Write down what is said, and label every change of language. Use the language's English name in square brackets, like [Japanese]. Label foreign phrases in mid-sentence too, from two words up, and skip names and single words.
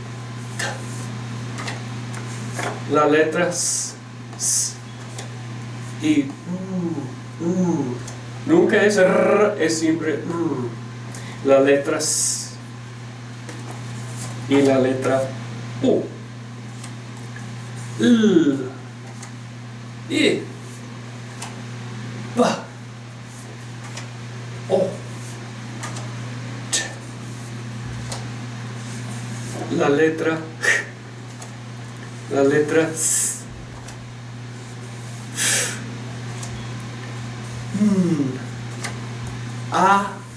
[Spanish] La letra S. Y nunca es R, es siempre la letra S. Y la letra U. L. I. Ba. O. T. La letra J. La letra S. A.